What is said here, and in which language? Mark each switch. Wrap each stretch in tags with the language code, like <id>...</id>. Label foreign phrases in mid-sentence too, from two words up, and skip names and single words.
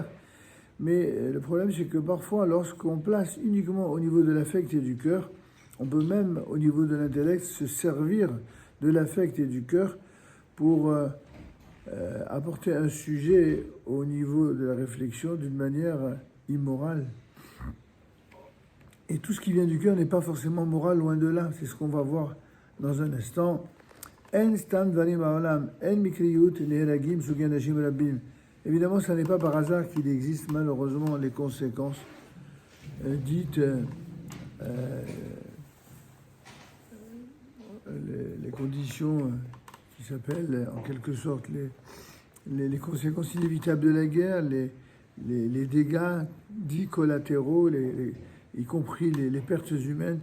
<fr>Mais le problème, c'est que parfois, lorsqu'on place uniquement au niveau de l'affect et du cœur, on peut même, au niveau de l'intellect, se servir de l'affect et du cœur pour apporter un sujet au niveau de la réflexion d'une manière immorale. Et tout ce qui vient du cœur n'est pas forcément moral, loin de là. C'est ce qu'on va voir dans un instant.</fr> <he>אין סתם דברים העולם, אין מקריות נהרגים סוגי אנשים רבים.</he> <fr>Évidemment, ce n'est pas par hasard qu'il existe malheureusement les conséquences dites, les conditions qui s'appellent en quelque sorte les conséquences inévitables de la guerre, les dégâts dits collatéraux, y compris les pertes humaines.</fr>